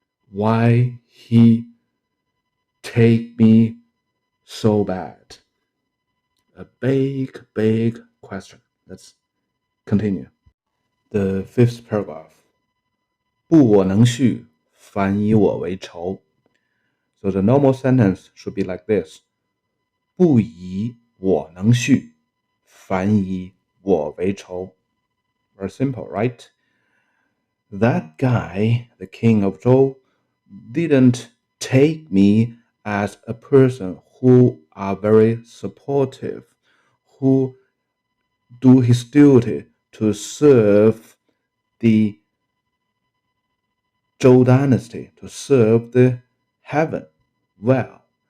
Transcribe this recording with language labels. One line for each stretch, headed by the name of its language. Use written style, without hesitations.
English: Why he take me so bad? A big, big question. Let's continue. The fifth paragraph.
Chinese: 不我能续，反以我为仇.
English: So the normal sentence should be like this.
Chinese: 不以我能续，反以我为仇.
English: Very simple, right? That guy, the King of Zhou, didn't take me as a person who are very supportive, who do his duty to serve the Zhou dynasty, to serve the heaven well.